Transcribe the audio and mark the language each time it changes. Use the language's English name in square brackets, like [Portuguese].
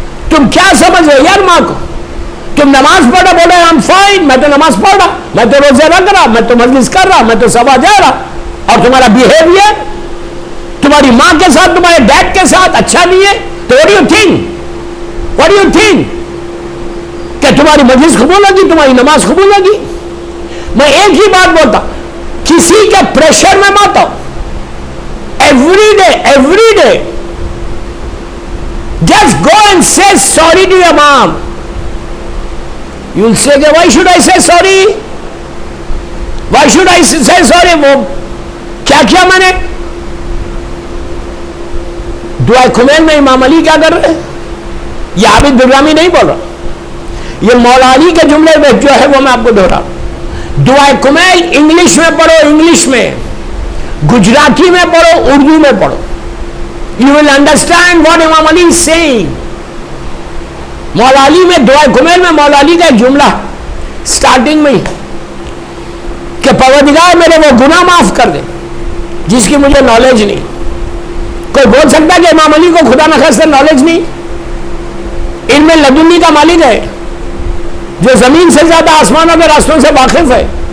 [Urdu] تم کیا سمجھ رہے ہو یار ماں کو؟ تم نماز پڑھا، بولے [English] I am fine, [Urdu] میں تو نماز پڑھ رہا، میں تو روزے رکھ رہا، میں تو مجلس کر رہا، میں تو سبا جا رہا، اور تمہارا بیہیویئر تمہاری ماں کے ساتھ تمہارے ڈیڈ کے ساتھ اچھا نہیں ہے، تو [English] what do you think [Urdu] کہ تمہاری مجلس قبول ہوگی، تمہاری نماز قبول ہوگی؟ میں ایک ہی بات بولتا، کسی کے پریشر میں مت آؤ. [English] Every day just go and say sorry to your mom. You'll say, why should I say sorry? Why should I say sorry? [Urdu] وہ کیا میں نے دعا کمیل میں امام علی کیا کر رہے ہیں؟ یہ عابد بررامی نہیں بول رہا، یہ مولا علی کے جملے میں جو ہے وہ میں آپ کو دوہرا. دعا کمیل انگلش میں پڑھو، انگلش میں، گجراتی میں پڑھو، اردو میں پڑھو. [English] You will understand what Imam Ali is saying. [Urdu] مولا علی میں دعا کمیل میں مولا علی کا ایک جملہ سٹارٹنگ میں ہی کہ پروردگار میرے وہ گناہ معاف کر دے جس کی مجھے نالج نہیں. کوئی بول سکتا ہے کہ امام علی کو خدا نخواستہ نالج نہیں؟ علم لدنی کا مالک ہے، جو زمین سے زیادہ آسمانوں کے راستوں سے واقف ہے.